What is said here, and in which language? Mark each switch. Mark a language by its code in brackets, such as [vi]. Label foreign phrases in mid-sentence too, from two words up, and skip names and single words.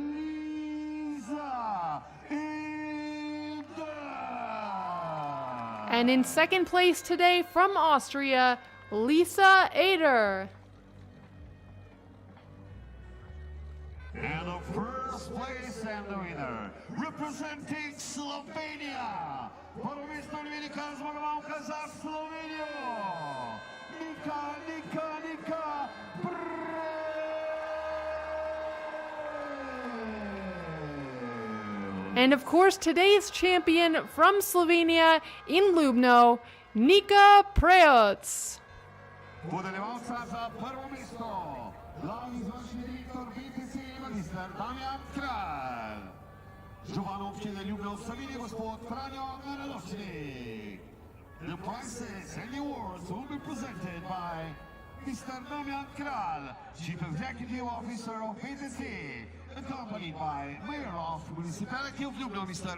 [en] Lisa Eder. And in second place today from Austria, Lisa Eder. And the first place and the winner, representing Slovenia. [sl] Prvo mesto in velika zmagovalka za Slovenijo. Nika [en] And of course, today's champion from Slovenia in Ljubno, Nika Prejoc. [sl] Podeljevalca za prvo mesto, glavni izvršni direktor BTC, magister Damjan Kralj. Župan občine Ljubno v Sloveniji, gospod Franjo Naraločnik. [en] The prizes and the awards will be presented by Mr. Damjan Kralj, Chief Executive Officer of BTC, accompanied by Mayor of Municipality of Ljubno, Mr.